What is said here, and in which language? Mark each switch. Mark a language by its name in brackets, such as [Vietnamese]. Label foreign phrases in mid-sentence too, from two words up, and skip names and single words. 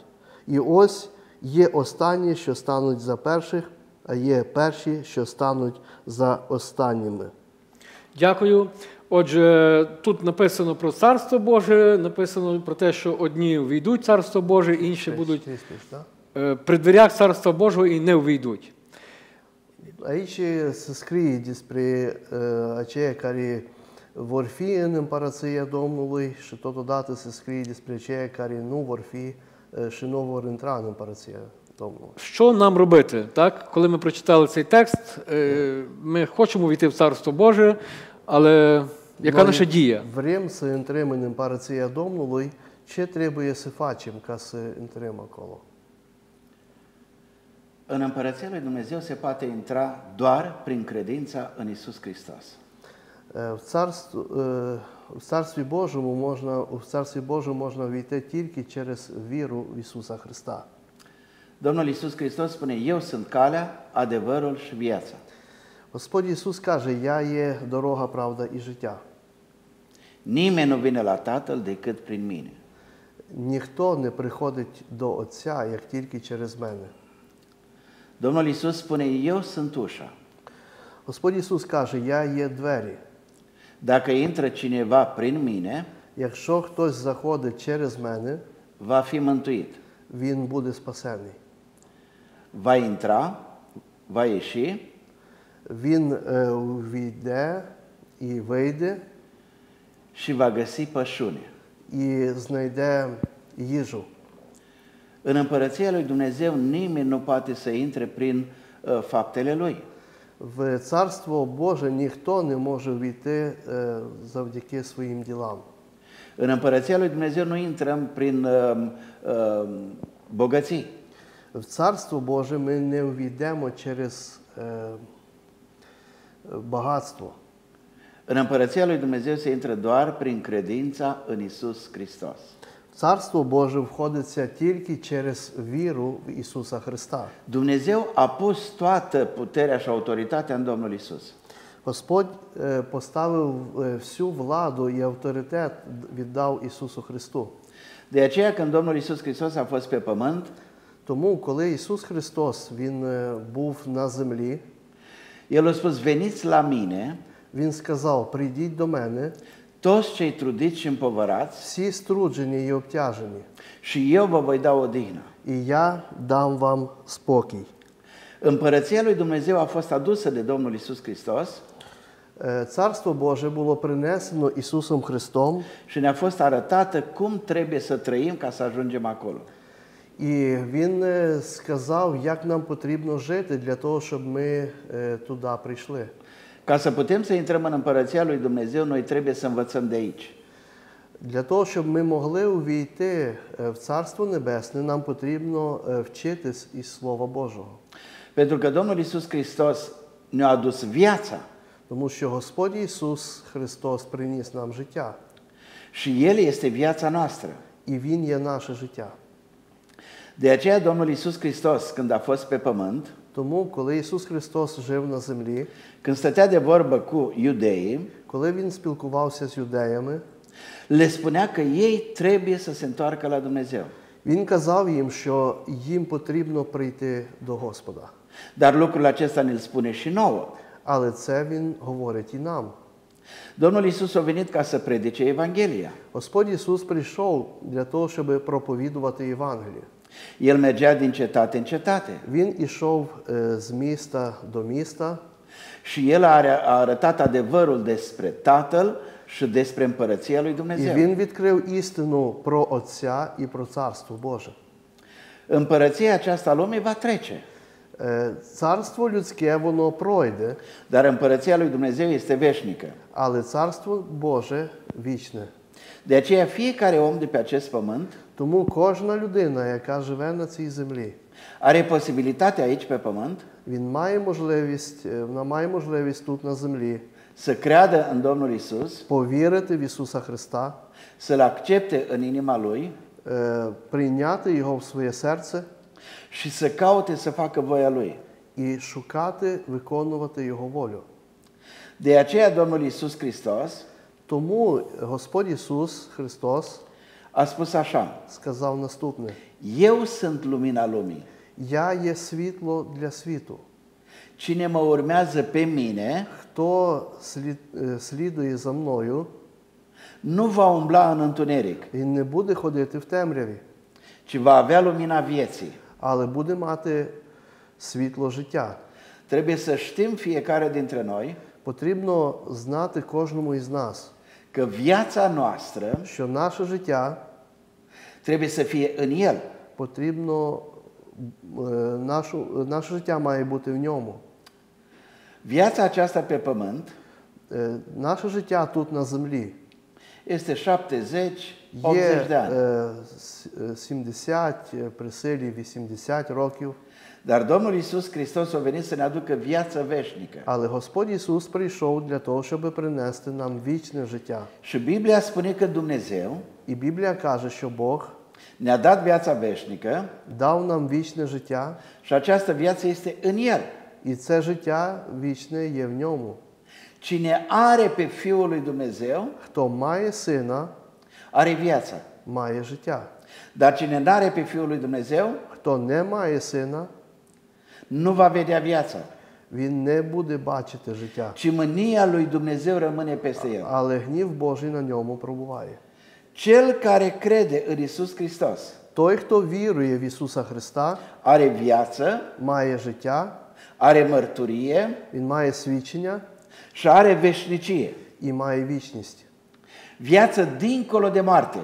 [Ukrainian] І ось є останні, що стануть за перших, а є перші, що стануть за останніми». Дякую. Отже, тут написано про Царство Боже, написано про те, що одні увійдуть в Царство Боже, інші будуть при дверях Царства Божого і не увійдуть. [Romanian] Aici se scrie despre aceia care vor fi în împărăția Domnului și totodată se scrie despre aceia care nu vor fi și nu vor intra în împărăția Domnului. [Ukrainian] Що нам робити? Так? Коли ми прочитали цей текст, ми хочемо війти в Царство Боже, але яка наша дія? [Romanian] Vrem să intrăm în împărăția Domnului, ce trebuie să facem ca să intrăm acolo? În Împărăția lui Dumnezeu se poate intra doar prin credința în Isus Hristos. [Ukrainian] В Царстві Божому можна війти тільки через віру в Ісуса Христа. [Romanian] Domnul Isus Hristos spune: Eu sunt calea, adevărul și viața. [Ukrainian] Господь Ісус каже: Я є дорога, правда і життя. [Romanian] Nimeni nu vine la Tatăl decât prin mine. [Ukrainian] Ніхто не приходить до Отця, як тільки через мене. [Romanian] Domnul Isus spune: Eu sunt ușa. [Ukrainian] Господь Ісус каже: Я є двері. [Romanian] Dacă intră cineva prin mine, [Ukrainian] Якщо хтось заходить через мене, [Romanian] va fi mântuit. [Ukrainian] він буде спасений. [Romanian] Va intra, va ieși, [Ukrainian] Він увійде і вийде, [Romanian] și va găsi pășune. [Ukrainian] і знайде їжу. [Romanian] În Împărăția lui Dumnezeu nimeni nu poate să intre prin faptele lui. [Ukrainian] В Царство Боже ніхто не може війти завдяки своїм ділам. [Romanian] În Împărăția lui Dumnezeu nu intrăm prin bogății. [Ukrainian] В Царство Боже ми не увійдемо через багатство. [Romanian] În Împărăția lui Dumnezeu se intră doar prin credința în Isus Hristos. [Ukrainian] В Царство Боже входиться тільки через віру в Ісуса Христа. [Romanian] Dumnezeu a pus toată puterea și autoritatea în Domnul Isus. [Ukrainian] Господь поставив всю владу і авторитет, віддав Ісусу Христу. [Romanian] De aceea, când Domnul Isus Hristos a fost pe pământ, [Ukrainian] Тому, коли Ісус Христос, Він був на землі, [Romanian] El a spus, veniți la mine, [Ukrainian] Він сказав, прийдіть до мене, [Romanian] toți cei trudiți și împovărați, [Ukrainian] всі струджені і обтяжені, [Romanian] și eu vă voi da odihnă. [Ukrainian] і я дам вам спокій. [Romanian] Împărăția lui Dumnezeu a fost adusă de Domnul Isus Hristos [Ukrainian] Царство Боже було принесено Ісусом Христом, [Romanian] și ne-a fost arătată cum trebuie să trăim ca să ajungem acolo. [Ukrainian] і Він сказав, як нам потрібно жити для того, щоб ми туди прийшли. [Romanian] Ca să putem să intrăm în împărăția lui Dumnezeu, noi trebuie să învățăm de aici. [Ukrainian] Для того, щоб ми могли увійти в Царство Небесне, нам потрібно вчитись із Слова Божого. [Romanian] Pentru că Domnul Isus Hristos ne-a adus viața [Ukrainian] Тому що Господь Ісус Христос приніс нам життя, [Romanian] și El este viața noastră. [Ukrainian] і Він є наше життя. [Romanian] De aceea Domnul Isus Hristos, când a fost pe pământ, [Ukrainian] Тому, коли Ісус Христос жив на землі, [Romanian] când stătea de vorbă cu iudeii, [Ukrainian] коли Він спілкувався з юдеями, [Romanian] le spunea că ei trebuie să se întoarcă la Dumnezeu. [Ukrainian] Він казав їм, що їм потрібно прийти до Господа. [Romanian] Dar lucrul acesta ne-l spune și nouă. [Ukrainian] Але це Він говорить і нам. [Romanian] Domnul Isus a venit ca să predice Evanghelia. [Ukrainian] Господь Ісус прийшов для того, щоб проповідувати Євангеліє. [Romanian] El mergea din cetate în cetate [Ukrainian] Він ішов з міста до міста, [Romanian] și El a arătat adevărul despre Tatăl și despre împărăția lui [Ukrainian] і [Romanian] Dumnezeu. [Ukrainian] Він відкрив істину про Отця і про Царство Боже. [Romanian] Împărăția aceasta a lumii va trece, [Ukrainian] Царство людське, воно пройде, [Romanian] dar împărăția lui Dumnezeu este veșnică. [Ukrainian] але Царство Боже вічне. [Romanian] De aceea fiecare om de pe acest pământ [Ukrainian] Тому кожна людина, яка живе на цій землі, [Romanian] are posibilitatea aici pe pământ [Ukrainian] вона має можливість тут на землі [Romanian] să creadă în Domnul Isus, [Ukrainian] повірити в Ісуса Христа, [Romanian] să-L accepte în inima Lui [Ukrainian] прийняти Його в своє серце [Romanian] și să caute să facă voia Lui. [Ukrainian] і шукати, виконувати Його волю. [Romanian] De aceea Domnul Isus Hristos [Ukrainian] Тому Господь Ісус Христос [Romanian] a spus așa: [Ukrainian] сказав наступне: [Romanian] Eu sunt lumina lumii. [Ukrainian] «Я є світло для світу. [Romanian] Cine mă urmează pe mine [Ukrainian] Хто слідує за мною, [Romanian] nu va umbla în întuneric, [Ukrainian] він не буде ходити в темряві, [Romanian] ci va avea lumina vieții. [Ukrainian] але буде мати світло життя». [Romanian] Trebuie să știm fiecare dintre noi [Ukrainian] Потрібно знати кожному із нас, [Romanian] că viața noastră [Ukrainian] що наше життя [Romanian] trebuie să fie în El. [Ukrainian] потрібно, наше життя має бути в ньому. [Romanian] Viața aceasta pe pământ [Ukrainian] Наше життя тут на землі [Romanian] este 70-80 [Ukrainian] є [Romanian] de ani. [Ukrainian] 70, при силі 80 років. [Romanian] Dar Domnul Isus Hristos a venit să ne aducă viață veșnică. [Ukrainian] Але Господь Ісус прийшов для того, щоб принести нам вічне життя. [Romanian] Și Biblia spune că Dumnezeu [Ukrainian] І Біблія каже, що Бог [Romanian] ne-a dat viața veșnică [Ukrainian] дав нам вічне життя, [Romanian] și această viață este în El. [Ukrainian] і це життя вічне є в ньому. [Romanian] Cine are pe Fiul lui Dumnezeu, [Ukrainian] Хто має сина, [Romanian] are viața. [Ukrainian] має життя. [Romanian] Dar cine nu are pe Fiul lui Dumnezeu, [Ukrainian] Хто не має сина, [Romanian] nu va vedea viața, [Ukrainian] він не буде бачити життя. [Romanian] ci mânia lui Dumnezeu rămâne peste el. [Ukrainian] Але гнів Божий на ньому пробуває. [Romanian] Cel care crede în Isus Hristos [Ukrainian] Той, хто вірує в Ісуса Христа, [Romanian] are viață, [Ukrainian] має життя, [Romanian] are mărturie [Ukrainian] він має свідчення [Romanian] și are veșnicie. [Ukrainian] і має вічність. [Romanian] Viață dincolo de moarte.